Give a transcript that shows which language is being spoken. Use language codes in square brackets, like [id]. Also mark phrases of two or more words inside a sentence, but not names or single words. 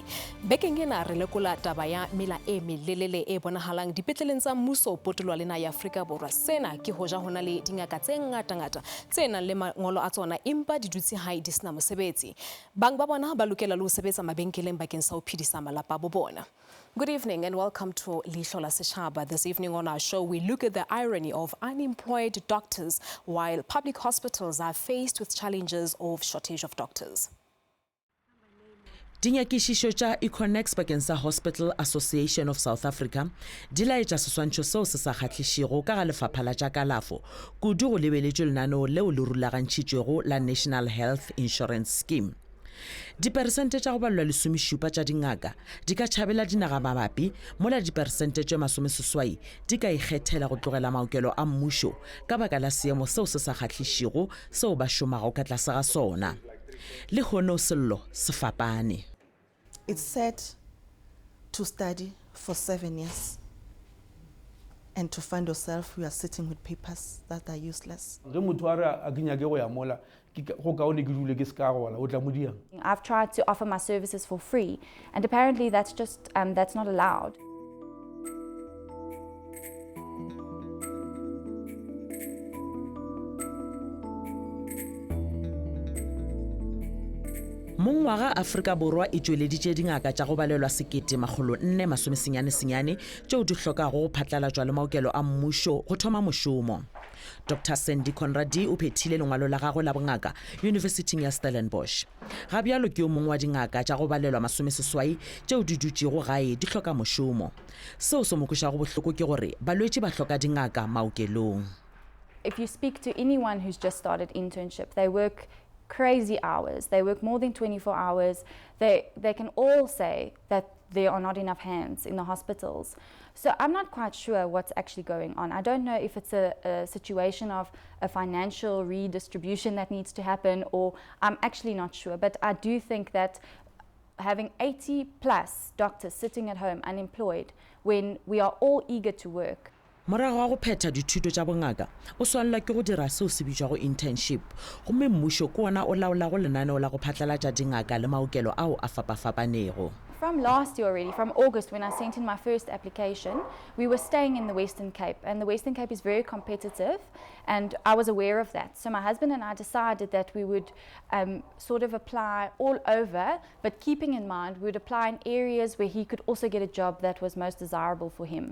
[st] Bekeng ena re lekola taba ya mela e melelele e bonahalang dipetleleng tsa mmuso potolo lena ya Afrika Borwa. Sena ke hoja hona le dingaka tse ngata tse nang le mangolo a tsona empa di dutse hae di sena mosebetsi. Bang ba bona ba lokela le ho sebetsa mabenkeleng bakeng sa ho phedisa malapa bo bona. [en] Good evening and welcome to Leihlo la Sechaba. This evening on our show, we look at the irony of unemployed doctors while public hospitals are faced with challenges of shortage of doctors. [nso] Dinyakishisho tša Econex bakeng sa Hospital Association of South Africa di laetša seswantšho seo se sa kgahlešego ka ga lefapha la tša kalafo kudu go lebeletšwe lenaneo leo le rulagantšitšwego la National Health Insurance Scheme. Diperesente tša go balwa lesomešupa tša dingaka di ka tšhabela dinaga mabapi mola diperesente tše masomeseswai di ka ikgethela go tlogela maokelo a mmušo ka baka la seemo seo se sa kgahlešego seo ba šomago ka tlase ga sona. Le hono sello se fapane. [en] It's said to study for 7 years and to find yourself you are sitting with papers that are useless. I've tried to offer my services for free, and apparently that's not allowed. [nso] Mongwaga Afrika Borwa e tšweleditše dingaka tša go balelwa 1480 tšeo di hlokago go phatlalatšwa le maokelo a mmušo go thoma mošomo. Dr. Sandy Conradi o phethile lengwalo la gagwe la bongaka University ya Stellenbosch. Ga bjalo ke yo mongwe wa dingaka tša go balelwa 80 tšeo di dutšego gae di hloka mošomo. Seo se mo kwešišago bohloko ke gore balwetši ba hloka dingaka maokelong. [en] If you speak to anyone who's just started internship, they work crazy hours. They work more than 24 hours. They can all say that there are not enough hands in the hospitals. So I'm not quite sure what's actually going on. I don't know if it's a situation of a financial redistribution that needs to happen, or I'm actually not sure. But I do think that having 80 plus doctors sitting at home unemployed when we are all eager to work. [nso] Morago wa go phetha dithuto tša bongaka o swanela ke go dira seo se bitšwago internship gomme mmušo ke ona o laolago lenaneo la go phatlalatša dingaka le maokelo ao a fapafapanego. [en] From last year already, from August when I sent in my first application, we were staying in the Western Cape, and the Western Cape is very competitive, and I was aware of that. So my husband and I decided that we would sort of apply all over, but keeping in mind we would apply in areas where he could also get a job that was most desirable for him.